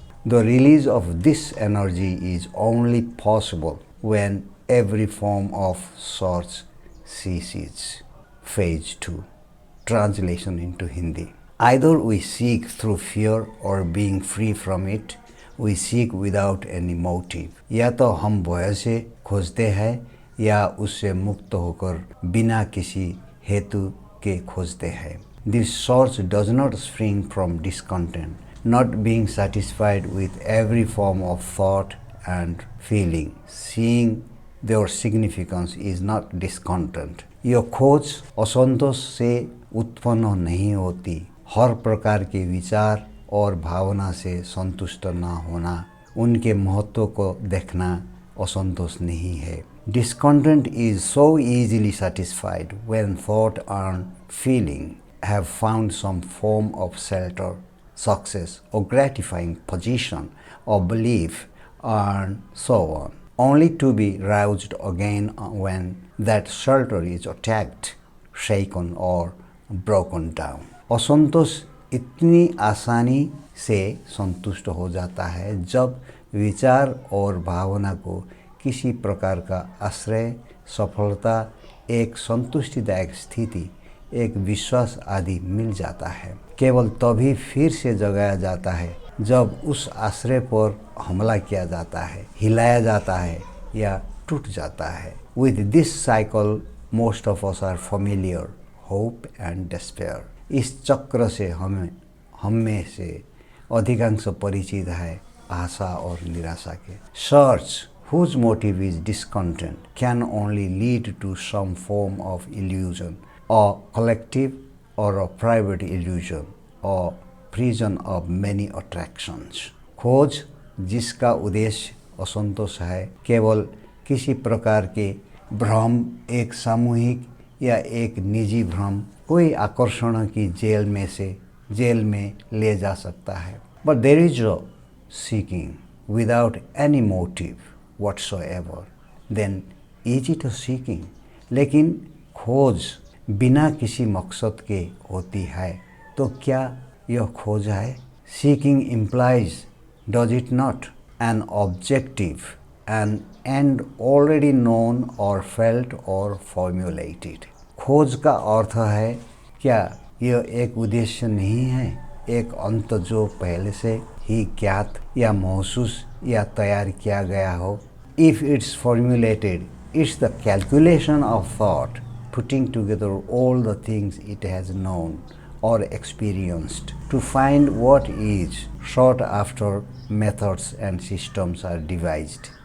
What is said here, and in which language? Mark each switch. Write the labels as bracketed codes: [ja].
[en] The release of this energy is only possible when every form of search ceases. Phase 2. Translation into Hindi. Either we seek through fear or being free from it, we seek without any motive. [hi] या तो हम भय से खोजते हैं या उससे मुक्त होकर बिना किसी हेतु के खोजते हैं. [en] This search does not spring from discontent, not being satisfied with every form of thought and feeling. Seeing their significance is not discontent. [hi] यह खोज असंतोष से उत्पन्न नहीं होती. हर प्रकार के विचार और भावना से संतुष्ट न होना, उनके महत्व को देखना असंतोष नहीं है. [en] Discontent is so easily satisfied when thought and feeling have found some form of shelter, success, or gratifying position or belief, and so on, only to be roused again when that shelter is attacked, shaken, or broken down. [hi] असंतोष इतनी आसानी से संतुष्ट हो जाता है जब विचार और भावना को किसी प्रकार का आश्रय, सफलता, एक संतुष्टिदायक स्थिति, एक विश्वास आदि मिल जाता है. केवल तभी फिर से जगाया जाता है जब उस आश्रय पर हमला किया जाता है, हिलाया जाता है या टूट जाता है. [en] With this cycle, most of us are familiar, hope and despair. [hi] इस चक्र से हम में से अधिकांश परिचित है आशा और निराशा के. [en] Search, whose motive is discontent, can only lead to some form of illusion, a collective or a private illusion, a prison of many attractions. [hi] खोज जिसका उद्देश्य असंतोष है, केवल किसी प्रकार के भ्रम, एक सामूहिक या एक निजी भ्रम, कोई आकर्षण की जेल में ले जा सकता है. [en] But there is a seeking without any motive whatsoever. Then easy to seeking, [hi] लेकिन खोज बिना किसी मकसद के होती है तो क्या यह खोज है? [en] Seeking implies, does it not, an objective, an end already known or felt or formulated. [hi] खोज का अर्थ है क्या यह एक उद्देश्य नहीं है, एक अंत जो पहले से ही ज्ञात या महसूस या तैयार किया गया हो? [en] If it's formulated, it's the calculation of thought, putting together all the things it has known or experienced to find what is sought after. Methods and systems are devised.